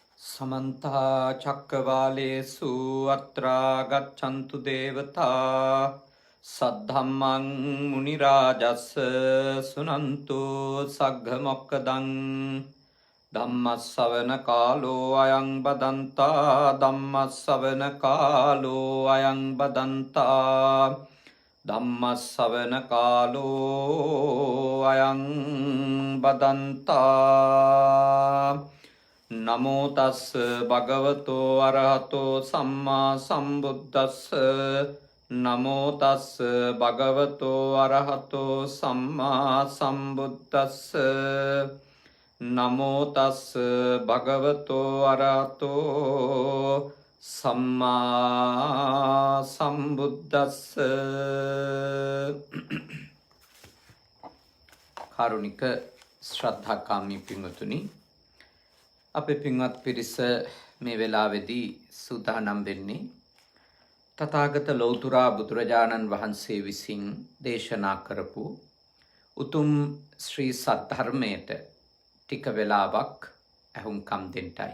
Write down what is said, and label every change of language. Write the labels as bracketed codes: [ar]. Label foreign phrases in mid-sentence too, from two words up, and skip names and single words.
[pi] समन्ता चक्रवालेषु अत्रा गच्छन्तु देवता सद्धम्मं मुनिराजस् सुनन्तु सग्गमोक्कदं धम्मस्सवनकालो अयं बदन्ता धम्मस्सवनकालो अयं बदन्ता धम्मस्सवनकालो अयं बदन्ता नमो तस् भगवतो अरहतो सम्मा सम्बुद्धस्स नमो तस् भगवतो अरहतो सम्मा सम्बुद्धस्स नमो तस् भगवतो अरहतो सम्मा सम्बुद्धस्स කාරුණික [si] ශ්‍රද්ධාකාමී පින්වතුනි, අපේ පින්වත් පිරිස මේ වෙලාවේදී සූදානම් වෙන්නේ තථාගත ලෞතුරා බුදුරජාණන් වහන්සේ විසින් දේශනා කරපු උතුම් ශ්‍රී සද්ධර්මයට ටික වෙලාවක් ඇහුම්කම් දෙන්නයි.